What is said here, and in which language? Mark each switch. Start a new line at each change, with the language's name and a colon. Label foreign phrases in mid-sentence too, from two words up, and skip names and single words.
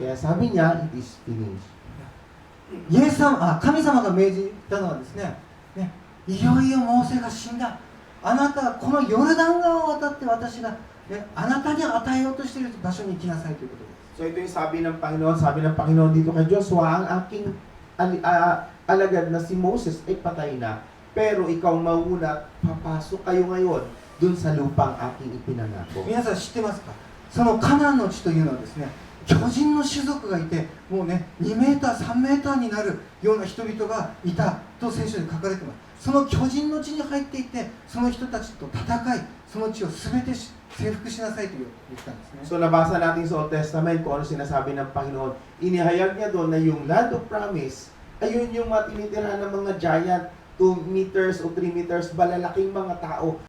Filipino: Kaya sabi niya,
English: it is finished.
Japanese: イエス様、神様が命じたのはですね、いよいよモーセが死んだ。あなたはこのヨルダン川を渡って私が、あなたに与えようとしている場所に行きなさいということです。
Filipino: So ito yung sabi ng Panginoon dito kay Joshua, ang aking alagad na si Moses ay patay na. Pero ikaw mauna, papasok kayo ngayon dun sa lupang aking ipinangako.
Japanese: 皆さん知ってますか？そのカナンの地というのはですね、 巨人の種族がいて、もうね、2メーター、3メーターになるような人々がいたと聖書に書かれています。その巨人の地に入っていって、その人たちと戦い、その地を全て征服しなさいと言ったんですね。
Filipino: So nabasa natin sa Old Testament kung ano sinasabi ng Panginoon. Inihayag niya doon na yung
English: land of promise,
Filipino: ayun yung mga tinitirhan ng mga giant, 2 meters o 3 meters, balalaking mga tao.